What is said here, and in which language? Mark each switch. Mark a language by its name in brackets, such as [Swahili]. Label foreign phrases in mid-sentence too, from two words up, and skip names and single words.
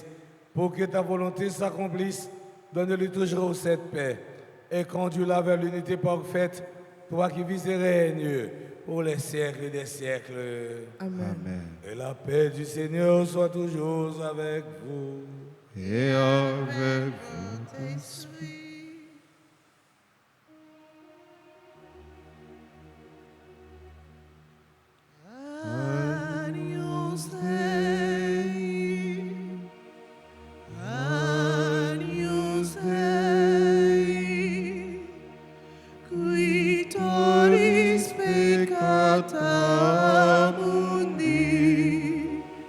[French] Pour que ta volonté s'accomplisse, donne-lui toujours cette paix. Et conduis-la vers l'unité parfaite, toi qui vis et règnes pour les siècles des siècles. Amen. Amen. Et la paix du Seigneur soit toujours avec vous. Et avec vous. Esprit. [Latin] Agnus Dei, Agnus Dei, qui tollis peccata mundi,